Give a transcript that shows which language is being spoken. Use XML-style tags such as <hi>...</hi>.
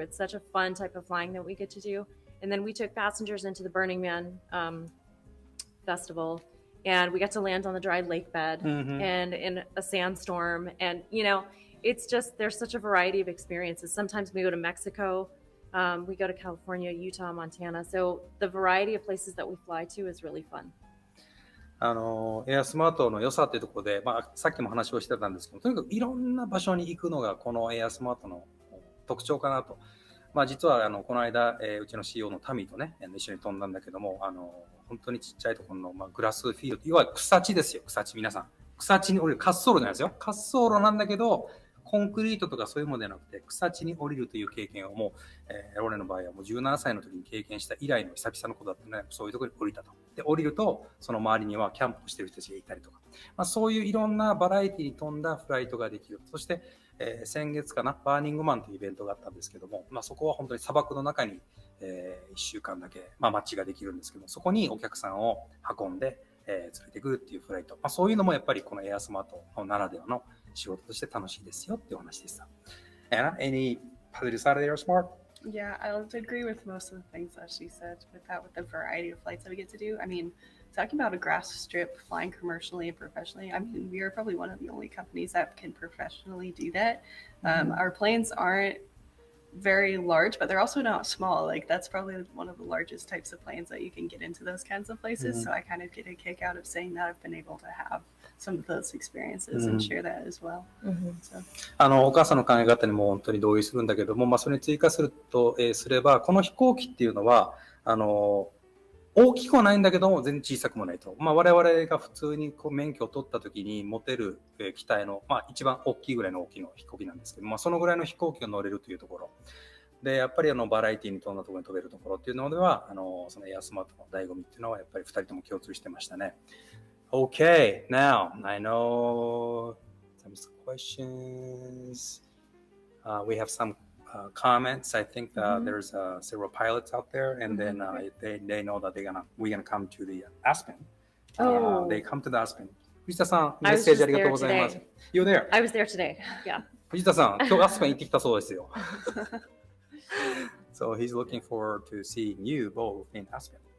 <en>It's such a fun type of flying that we get to do. And then we took passengers into the Burning Man festival, and we got to land on the dry lake bed and in a sandstorm. And, it's just, there's such a variety of experiences. Sometimes we go to Mexico. We go to California, Utah, Montana. So the variety of places that we fly to is really fun.</en> <ja>エアスマートの良さっていうところで、さっきも話をしてたんですけど、とにかくいろんな場所に行くのがこのエアスマートの特徴かなと。実はこの間、うちの CEO のタミーとね、一緒に飛んだんだけども、本当にちっちゃいところの、グラスフィールド、いわゆる草地ですよ、草地皆さん。草地に、滑走路じゃないですよ。滑走路なんだけど、コンクリートとかそういうものではなくて、草地に降りるという経験をもう、ローレの場合はもう17歳の時に経験した以来の久々のことだったので、そういうところに降りたと。で、降りると、その周りにはキャンプをしている人たちがいたりとか、そういういろんなバラエティに富んだフライトができる。そして、先月かな、バーニングマンというイベントがあったんですけども、そこは本当に砂漠の中に、1週間だけ、街ができるんですけども、そこにお客さんを運んで、連れてくるっていうフライト。そういうのもやっぱりこのエアスマートならではの仕事として楽しいですよっていうお話でした。</ja> <en>Anna, any positive side of the air smart? Yeah, I'll agree with most of the things that she said with the variety of flights that we get to do. I mean, talking about a grass strip flying commercially and professionally, I mean, we are probably one of the only companies that can professionally do that. Our planes aren't very large, but they're also not small. Like that's probably one of the largest types of planes that you can get into those kinds of places. So I kind of get a kick out of saying that I've been able to have some of those experiences and share that as well. So.</en> <ja>お母さんの考え方にも本当に同意するんだけども、それに追加すると、すれば、この飛行機っていうのは、大きくはないんだけども、全然小さくもないと。我々が普通に免許を取った時に持てる機体の、一番大きいぐらいの大きいの飛行機なんですけども、そのぐらいの飛行機を乗れるというところ。で、やっぱりバラエティに富んだところに飛べるところっていうのでは、そのエアスマートの醍醐味っていうのはやっぱり2人とも共通してましたね。</ja> <en>Okay, now I know some questions. We have some comments. I think there's several pilots out there, and then they know that we're gonna come to the Aspen. They come to the Aspen.</en> <ja>藤田さん、メッセージありがとうございます。</ja> <en>You're there. I was there today. Yeah.</en> <ja>藤田さん、今日アスペン行ってきたそうですよ。</ja> <en>So he's looking forward to seeing you both in Aspen.</en>